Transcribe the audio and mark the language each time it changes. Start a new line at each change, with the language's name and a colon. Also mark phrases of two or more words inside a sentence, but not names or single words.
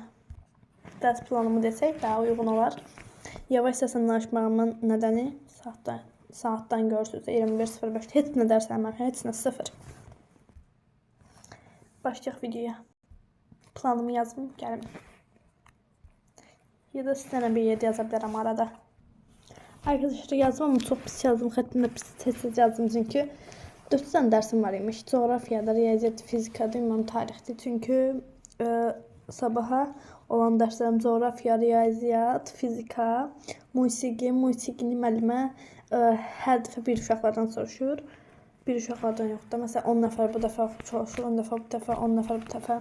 Azerbaijani: Dərs planımı desək daha uyğun olar. Yavaş səslə danışmağımın nədəni saatdan görürsünüz. 21:05. Heç nə dərs eləməmişəm, heç nə sıfır. Başlayaq videoya. Planımı yazım, gəlim. Ya da sizlərlə bir yerdə yaza bilərəm arada.
Turkish: Arkadaşlar yazdım ama çok pis yazdım.
Azerbaijani: Xəttimdə pis tez yazdım çünkü
Turkish: 4 tane dersim var imiş.
Azerbaijani: Coğrafyada, riyaziyyat, fizikada, ümumi tarixdir. Çünkü sabaha olan derslerim coğrafya, riyaziyyat, fizika, musiqi, musiqini müəllimə hər dəfə bir uşaqlardan soruşur. Bir uşaqlardan yox da. Məsələn 10 nəfər bu dəfə soruşur, 10 nəfər bu dəfə, 10 nəfər bu dəfə.